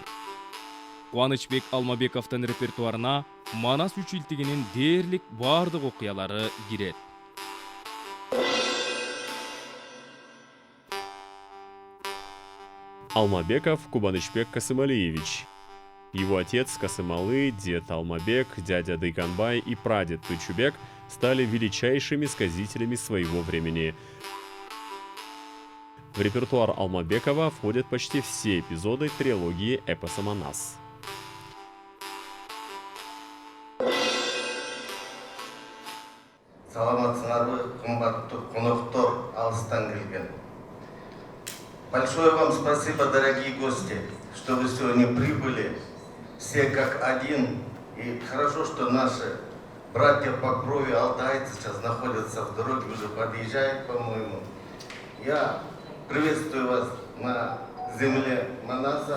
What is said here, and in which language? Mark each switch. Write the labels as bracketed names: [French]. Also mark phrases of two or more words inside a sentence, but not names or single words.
[Kyrgyz] Кубанычбек Алмабековдун репертуарына манас үчүлтигинин дээрлик бардык окуялары кирет. Алмабеков Кубанычбек Касымалиевич. [Russian] Его отец Касымалы, дед Алмабек, дядя Дыйканбай и прадед Тойчубек стали величайшими сказителями своего времени. В репертуар Алмабекова входят почти все эпизоды трилогии эпоса «Манас». [Kyrgyz] Саламатсыңарбы, кымбаттуу коноктор, алыстан келген. [Russian] Большое вам спасибо, дорогие гости, что вы сегодня прибыли, все как один. И хорошо, что наши братья по крови, алтайцы, сейчас находятся в дороге, уже подъезжают, по-моему. Я приветствую вас на земле Манаса.